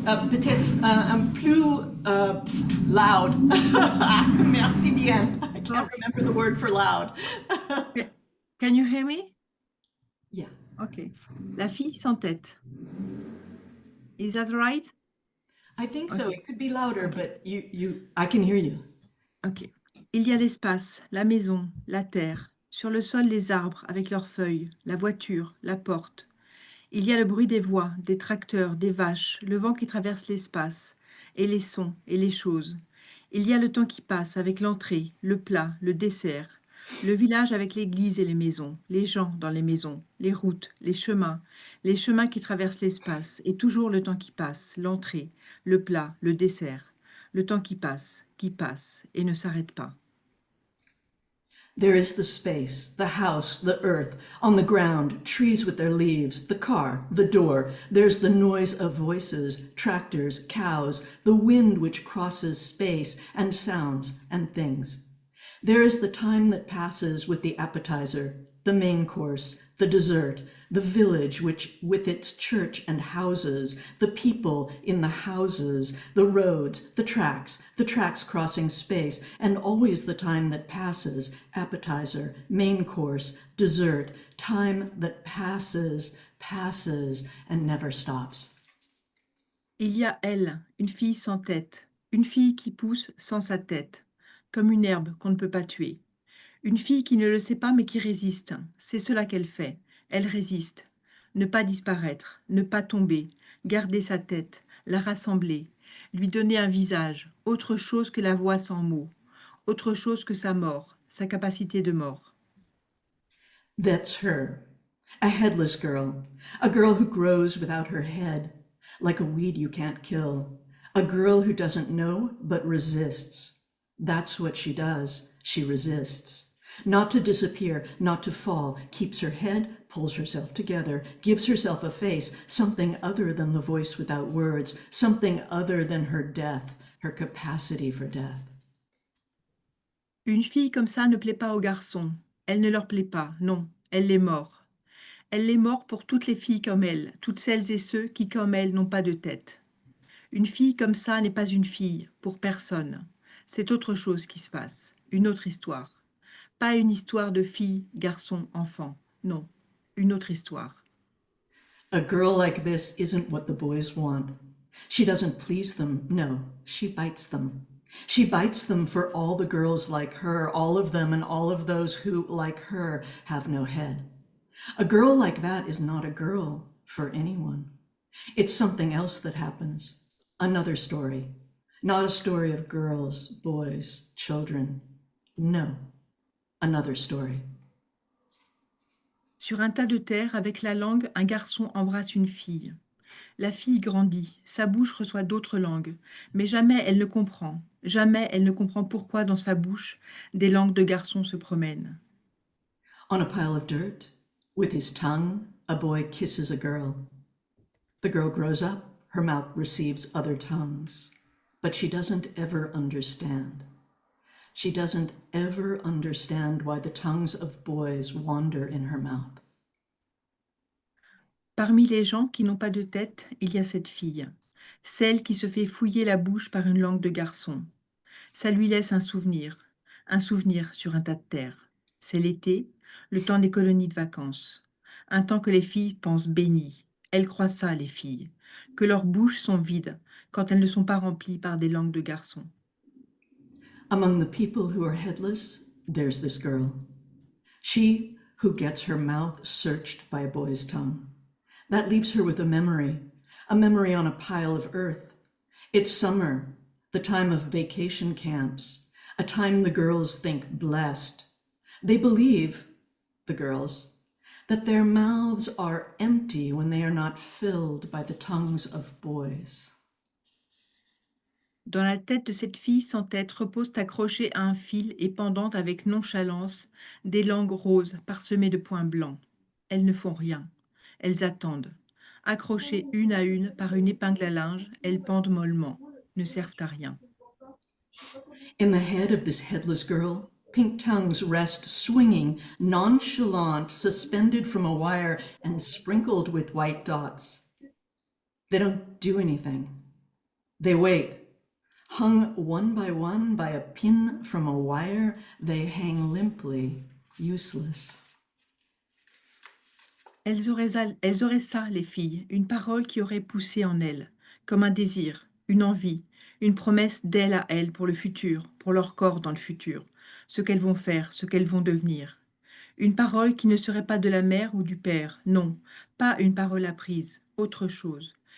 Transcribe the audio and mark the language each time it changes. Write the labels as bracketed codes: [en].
[fr] Peut-être un plus loud. Merci bien. [en] I can't remember the word for loud. Can you hear me? Yeah. Okay. La fille sans tête. Is that right? I think so. It could be louder, but I can hear you. Ok. [fr] Il y a l'espace, la maison, la terre, sur le sol les arbres avec leurs feuilles, la voiture, la porte. Il y a le bruit des voix, des tracteurs, des vaches, le vent qui traverse l'espace, et les sons, et les choses. Il y a le temps qui passe avec l'entrée, le plat, le dessert, le village avec l'église et les maisons, les gens dans les maisons, les routes, les chemins qui traversent l'espace, et toujours le temps qui passe, l'entrée, le plat, le dessert, le temps qui passe, et ne s'arrête pas. [en] There is the space, the house, the earth, on the ground, trees with their leaves, the car, the door. There's the noise of voices, tractors, cows, the wind which crosses space, and sounds and things. There is the time that passes with the appetizer, the main course, the dessert, the village which with its church and houses, the people in the houses, the roads, the tracks crossing space, and always the time that passes, appetizer, main course, dessert, time that passes, and never stops. [fr] Il y a elle, une fille sans tête, une fille qui pousse sans sa tête, comme une herbe qu'on ne peut pas tuer. Une fille qui ne le sait pas mais qui résiste, c'est cela qu'elle fait. Elle résiste. Ne pas disparaître, ne pas tomber, garder sa tête, la rassembler, lui donner un visage, autre chose que la voix sans mots, autre chose que sa mort, sa capacité de mort. [en] That's her, a headless girl, a girl who grows without her head, like a weed you can't kill, a girl who doesn't know but resists. That's what she does, she resists. Not to disappear, not to fall, keeps her head, pulls herself together, gives herself a face, something other than the voice without words, something other than her death, her capacity for death. [fr] Une fille comme ça ne plaît pas aux garçons. Elle ne leur plaît pas, non, elle les mord. Elle les mord pour toutes les filles comme elle, toutes celles et ceux qui comme elle n'ont pas de tête. Une fille comme ça n'est pas une fille, pour personne. C'est autre chose qui se passe, une autre histoire. Pas une histoire de fille, garçon, enfant. Non, une autre histoire. [en] A girl like this isn't what the boys want. She doesn't please them, no, she bites them. She bites them for all the girls like her, all of them and all of those who, like her, have no head. A girl like that is not a girl for anyone. It's something else that happens. Another story. Not a story of girls, boys, children. No. Another story. [fr] Sur un tas de terre, avec la langue, un garçon embrasse une fille. La fille grandit, sa bouche reçoit d'autres langues, mais jamais elle ne comprend pourquoi dans sa bouche des langues de garçons se promènent. [en] On a pile of dirt, with his tongue, a boy kisses a girl. The girl grows up, her mouth receives other tongues, but she doesn't ever understand. She doesn't ever understand why the tongues of boys wander in her mouth. [fr] Parmi les gens qui n'ont pas de tête, il y a cette fille, celle qui se fait fouiller la bouche par une langue de garçon. Ça lui laisse un souvenir sur un tas de terre. C'est l'été, le temps des colonies de vacances. Un temps que les filles pensent béni. Elles croient ça, les filles, que leurs bouches sont vides quand elles ne sont pas remplies par des langues de garçons. [en] Among the people who are headless, there's this girl. She who gets her mouth searched by a boy's tongue. That leaves her with a memory on a pile of earth. It's summer, the time of vacation camps, a time the girls think blessed. They believe, the girls, that their mouths are empty when they are not filled by the tongues of boys. [fr] Dans la tête de cette fille sans tête reposent accrochées à un fil et pendantes avec nonchalance des langues roses parsemées de points blancs. Elles ne font rien. Elles attendent. Accrochées une à une par une épingle à linge, elles pendent mollement, ne servent à rien. [en] In the head of this headless girl, pink tongues rest swinging, nonchalant, suspended from a wire and sprinkled with white dots. They don't do anything. They wait. Hung one by a pin from a wire, they hang limply, useless. [fr] Elles auraient ça, les filles, une parole qui aurait poussé en elles, comme un désir, une envie, une promesse d'elles à elles pour le futur, pour leur corps dans le futur, ce qu'elles vont faire, ce qu'elles vont devenir. Une parole qui ne serait pas de la mère ou du père, non, pas une parole apprise, autre chose.